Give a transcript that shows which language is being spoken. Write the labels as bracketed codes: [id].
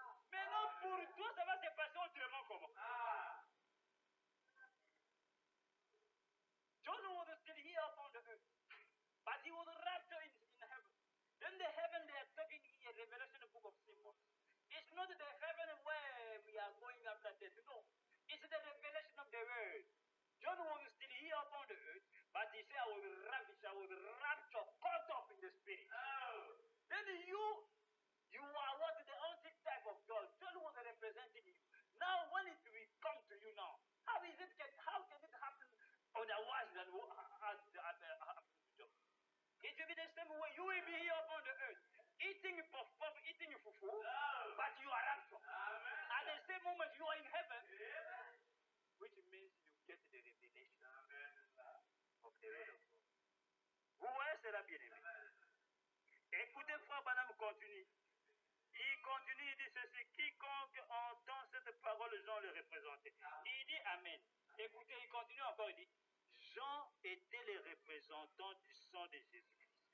[fr] Maintenant, pour toi, ça va se passer autrement comment? [en] John was still here upon the earth, but he was raptured in heaven. Then the heaven they are talking here, Revelation, the book of symbols. It's not the heaven where we are going after death. No, it's the revelation of the word. John was still here upon the earth, but he said, I was ravished, I was raptured, caught up in the spirit. Then you are what? The antitype of God. John was representing you. Now, when it will come to you now, how can it happen otherwise than what happened to John? It will be the same way. You will be here upon the earth, eating puff, eating fufu, but you are raptured. At the same moment, you are in heaven, which means you get the revelation of the word of God. [fr] Vous voyez cela, bien aimé. Écoutez, frère Branham continue. Il continue, il dit ceci, quiconque entend cette parole, Jean le représentait. Il dit Amen. Écoutez, il continue encore, il dit, Jean était le représentant du sang de Jésus-Christ.